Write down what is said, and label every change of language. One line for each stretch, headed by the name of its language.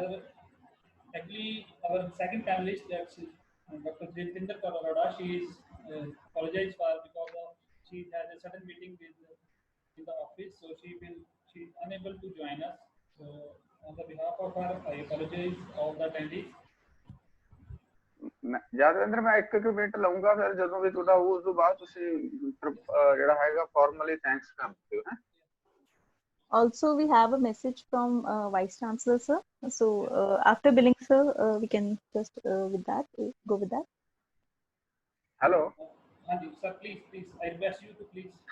English: Sir, actually, our second panelist, that's Dr. Jitinder Kaur Arora. She is apologized for because she has a sudden meeting in the office, so she is unable to join us. So, on the behalf of her, I apologize all the attendees.
Punjabi: Yadvinder, ਮੈਂ ਇੱਕ minute ਲਊਂਗਾ, ਫਿਰ ਜਦੋਂ ਵੀ ਤੁਹਾਡਾ ਉਸ ਤੋਂ ਬਾਅਦ ਤੁਸੀਂ ਜਿਹੜਾ ਹੈਗਾ ਫਾਰਮਲੀ ਥੈਂਕਸ ਕਰ ਦਿਓ ਹੈ।
English: Also, we have a message from Vice Chancellor, sir. So, after billing, sir, we can just go with that. Hello. Anji, sir, please, I request you to please.